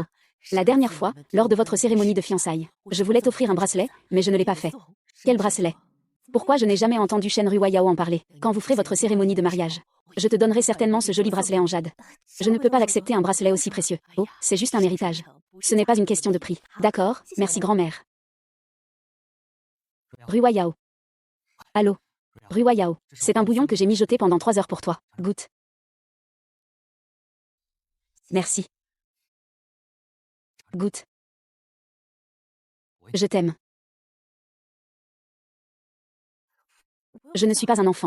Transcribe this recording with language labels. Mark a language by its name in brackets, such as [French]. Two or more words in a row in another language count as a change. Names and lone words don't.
[French] La dernière fois, lors de votre cérémonie de fiançailles, je voulais t'offrir un bracelet, mais je ne l'ai pas fait. Quel bracelet? Pourquoi je n'ai jamais entendu Shen Ruo Yao en parler, quand vous ferez votre cérémonie de mariage? Je te donnerai certainement ce joli bracelet en jade. Je ne peux pas accepter un bracelet aussi précieux. Oh, c'est juste un héritage. Ce n'est pas une question de prix. D'accord, merci grand-mère. Ruo Yao. Allô? Ruo Yao, c'est un bouillon que j'ai mijoté pendant 3 heures pour toi. Goûte. Merci. Goûte. Je t'aime. Je ne suis pas un enfant.